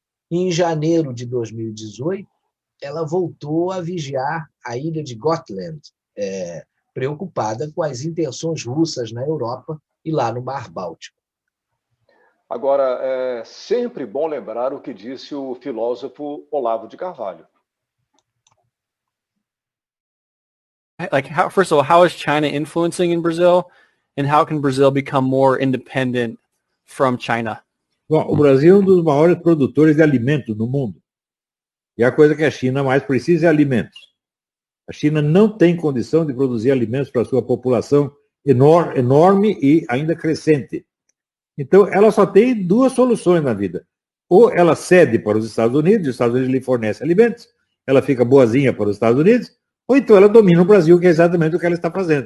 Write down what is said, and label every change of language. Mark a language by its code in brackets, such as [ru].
[pt] E, em janeiro de 2018, ela voltou a vigiar a ilha de Gotland, preocupada com as intenções russas na Europa e lá no Mar Báltico. Agora, é sempre bom lembrar o que disse o filósofo Olavo de Carvalho. [en] First of all, how is China influencing in Brazil, and how can Brazil become more independent from China? [pt] Bom, o Brasil é um dos maiores produtores de alimentos no mundo. E a coisa que a China mais precisa é alimentos. A China não tem condição de produzir alimentos para a sua população enorme e ainda crescente. Então, ela só tem duas soluções na vida. Ou ela cede para os Estados Unidos lhe fornece alimentos, ela fica boazinha para os Estados Unidos, ou então ela domina o Brasil, que é exatamente o que ela está fazendo.